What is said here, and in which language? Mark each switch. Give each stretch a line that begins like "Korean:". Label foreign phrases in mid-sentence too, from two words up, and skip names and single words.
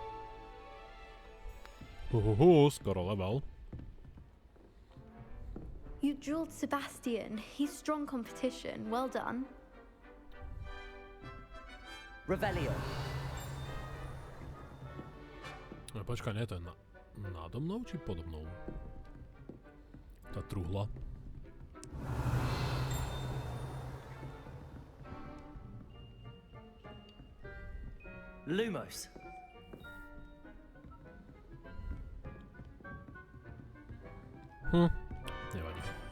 Slovak: Skoro level.
English: You dueled Sebastian. He's strong competition. Well done. Revelio.
Slovak: No počkaj, nie, to je nado mnou či podo mnou? Tá truhla. Lumos. Nevadí.